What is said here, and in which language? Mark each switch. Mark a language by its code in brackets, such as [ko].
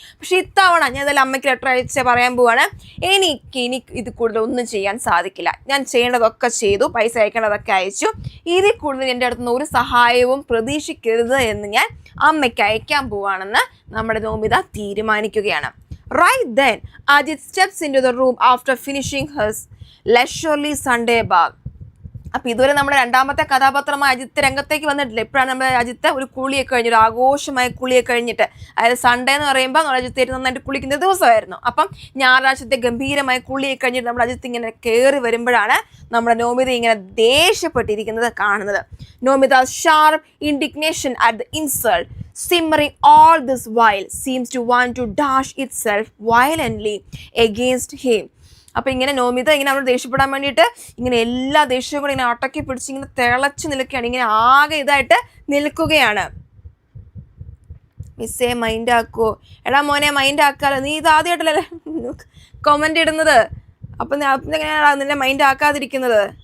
[ml] പക്ഷെ ഇത്തവണ ഞാൻ ഇതെല്ലാം അമ്മയ്ക്ക് ലെറ്റർ അയച്ച് പറയാൻ പോവാണ്, എനിക്ക് ഇത് കൂടുതൽ ഒന്നും ചെയ്യാൻ സാധിക്കില്ല, ഞാൻ ചെയ്യേണ്ടതൊക്കെ ചെയ്തു, പൈസ അയക്കേണ്ടതൊക്കെ അയച്ചു, ഇതിൽ കൂടുതൽ എൻ്റെ അടുത്തുനിന്ന് ഒരു സഹായവും പ്രതീക്ഷിക്കരുത് എന്ന് ഞാൻ അമ്മയ്ക്ക് അയക്കാൻ പോവാണെന്ന് നമ്മുടെ നോമിത തീരുമാനിക്കുകയാണ്. [en] Right then, Ajit steps into the room after finishing his leisurely Sunday bath. [ml] അപ്പോൾ ഇതുവരെ നമ്മുടെ രണ്ടാമത്തെ കഥാപാത്രമായ അജിത്ത് രംഗത്തേക്ക് വന്നിട്ടില്ല. ഇപ്പോഴാണ് നമ്മുടെ അജിത്ത് ഒരു കുളിയൊക്കെ കഴിഞ്ഞു, ഒരു ആഘോഷമായ കുളിയൊക്കെ കഴിഞ്ഞിട്ട്, അതായത് സൺഡേ എന്ന് പറയുമ്പോൾ നമ്മുടെ അജിത്ത് നന്നായിട്ട് കുളിക്കുന്ന ദിവസമായിരുന്നു. അപ്പം ഞായറാഴ്ചത്തെ ഗംഭീരമായ കുളിയൊക്കെ കഴിഞ്ഞിട്ട് നമ്മുടെ അജിത്ത് ഇങ്ങനെ കയറി വരുമ്പോഴാണ് നമ്മുടെ നോമിത ഇങ്ങനെ ദേഷ്യപ്പെട്ടിരിക്കുന്നത് കാണുന്നത്. [en] Nomita sharp indignation at the insult simmering all this while, seems to want to dash itself violently against him. [ml] അപ്പോൾ ഇങ്ങനെ നോമിത ഇങ്ങനെ അവർ ദേഷ്യപ്പെടാൻ വേണ്ടിയിട്ട് ഇങ്ങനെ എല്ലാ ദേഷ്യവും കൂടി ഇങ്ങനെ അടക്കി പിടിച്ച് ഇങ്ങനെ തിളച്ച് നിൽക്കുകയാണ്, ഇങ്ങനെ ആകെ ഇതായിട്ട് നിൽക്കുകയാണ്. മിസ്സേ മൈൻഡ് ആക്കുമോ? എടാ മോനെ മൈൻഡ് ആക്കാലോ, നീ ഇത് ആദ്യമായിട്ടല്ലേ കമൻ്റ് ഇടുന്നത്, അപ്പം എങ്ങനെയാണ് നിന്നെ മൈൻഡ് ആക്കാതിരിക്കുന്നത്?